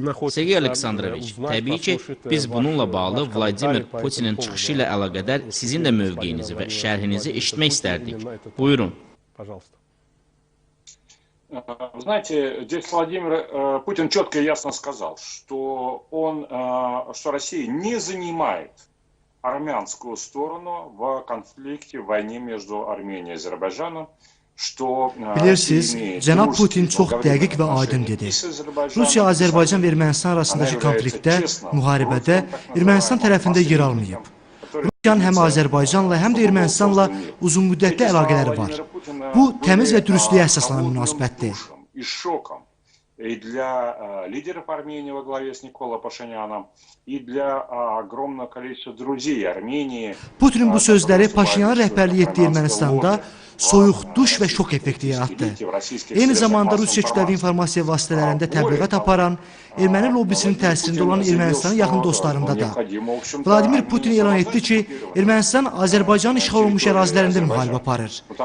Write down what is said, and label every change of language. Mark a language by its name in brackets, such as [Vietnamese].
[Azerbaijani] Sergey Aleksandroviç, təbii ki, biz bununla bağlı Vladimir Putinin çıxışı ilə əlaqədar sizin də mövqeyinizi və şərhinizi eşitmək istərdik. Buyurun. [Russian] Вы знаете, здесь Владимир Путин четко и ясно сказал, что Россия не занимает армянскую сторону в конфликте, в войне между Арменией и Азербайджаном. [Azerbaijani] Bilirsiniz, cənab Putin çox dəqiq və aydın dedi. Rusiya, Azərbaycan və Ermənistan arasındakı konfliktdə, müharibədə Ermənistan tərəfində yer almayıb. Rusiyanın həm Azərbaycanla, həm də Ermənistanla uzunmüddətli əlaqələri var. Bu, təmiz və dürüstlüyə əsaslanan münasibətdir. [Russian] И для лидеров Армении во главе с Николо Пашиняном, и для огромного количества друзей Армении. [Azerbaijani] Putinin bu sözləri Paşinyanın rəhbərlik etdiyi Ermənistanda soyuq duş və şok effekti yaratdı. Eyni zamanda Rusiya kütləvi informasiya vasitələrində təbliğat aparan, erməni lobbisinin təsirində olan Ermənistanın yaxın dostlarında da. Vladimir Putin elan etdi ki, Ermənistan Azərbaycanın işğal olunmuş ərazilərində müharibə aparır.